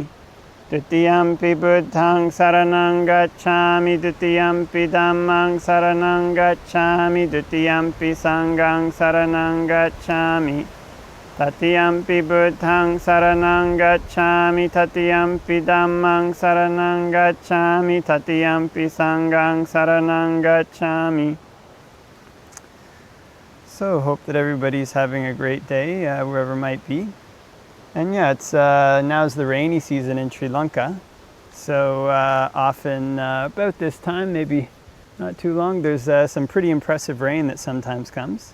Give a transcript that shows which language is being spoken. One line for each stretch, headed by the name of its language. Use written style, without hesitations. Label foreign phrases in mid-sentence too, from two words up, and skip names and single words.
Pali: Dutiyampi Buddhaṃ saranang gacchāmi, Dutiyampi Dhammāṃ saranang gacchāmi, Dutiyampi Sanghaṃ saranang gacchāmi. Tatiyampi Buddhaṃ saranang gacchāmi, Tatiyampi Dhammāṃ saranang gacchāmi, Tatiyampi Sanghaṃ saranang gacchāmi.
English: So hope that everybody's having a great day, wherever it might be. And yeah, it's now's the rainy season in Sri Lanka. So often about this time, maybe not too long, there's some pretty impressive rain that sometimes comes.